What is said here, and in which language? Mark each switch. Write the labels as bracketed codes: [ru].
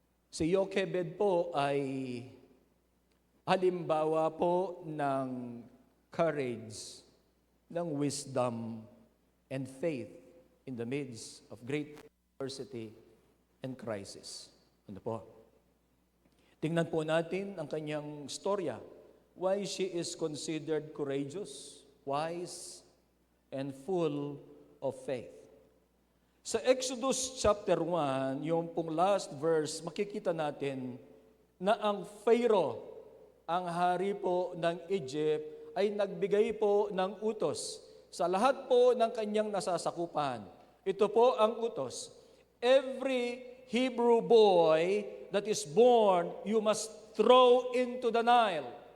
[tl] Si Jochebed po ay halimbawa po ng [en] courage, ng wisdom, and faith in the midst of great adversity and crisis. [tl] Tingnan po natin ang kanyang storya. [en] Why she is considered courageous, wise, and full of faith. [tl] Sa Exodus chapter 1, yung pong last verse, makikita natin na ang Pharaoh, ang hari po ng Egypt, ay nagbigay po ng utos sa lahat po ng kanyang nasasakupan. Ito po ang utos. [en] Every Hebrew boy that is born, you must throw into the Nile.